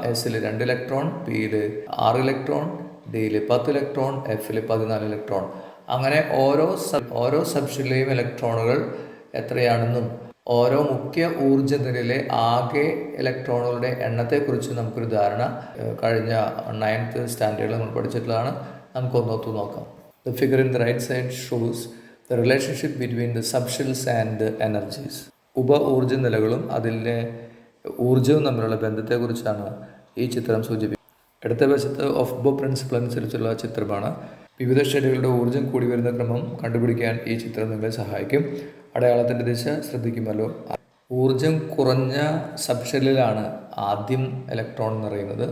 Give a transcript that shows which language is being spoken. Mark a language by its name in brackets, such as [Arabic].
[Malayalam] എസിൽ 2 ഇലക്ട്രോൺ, പിയിൽ 6 ഇലക്ട്രോൺ, ഡിയിൽ 10 ഇലക്ട്രോൺ, എഫിൽ 14 ഇലക്ട്രോൺ. അങ്ങനെ ഓരോ സബ് ഷെല്ലിലെയും ഇലക്ട്രോണുകൾ എത്രയാണെന്നും ഓരോ മുഖ്യ ഊർജ്ജനിലയിലെ ആകെ ഇലക്ട്രോണുകളുടെ എണ്ണത്തെക്കുറിച്ച് നമുക്കൊരു ധാരണ കഴിഞ്ഞ 9th സ്റ്റാൻഡേർഡിൽ നമ്മൾ പഠിച്ചിട്ടുള്ളതാണ്. നമുക്കൊന്നൊത്തു നോക്കാം. [English] The figure in the right side shows the relationship between the subshells and the energies. [Malayalam] ഉപ ഊർജ്ജനിലകളും അതിലെ ഊർജ്ജവും തമ്മിലുള്ള ബന്ധത്തെക്കുറിച്ചാണ് ഈ ചിത്രം സൂചിപ്പിക്കുന്നത്. ഇടത്തെ വശത്ത് ഓഫ് പ്രിൻസിപ്പിൾ അനുസരിച്ചുള്ള ചിത്രമാണ്. വിവിധ ഷെല്ലുകളുടെ ഊർജ്ജം കൂടി വരുന്ന ക്രമം കണ്ടുപിടിക്കാൻ ഈ ചിത്രം നിങ്ങളെ സഹായിക്കും. അടയാളത്തിൻ്റെ ദിശ ശ്രദ്ധിക്കുമല്ലോ. ഊർജ്ജം കുറഞ്ഞ സബ് ഷെല്ലിലാണ് ആദ്യം ഇലക്ട്രോൺ നിറയുന്നത്.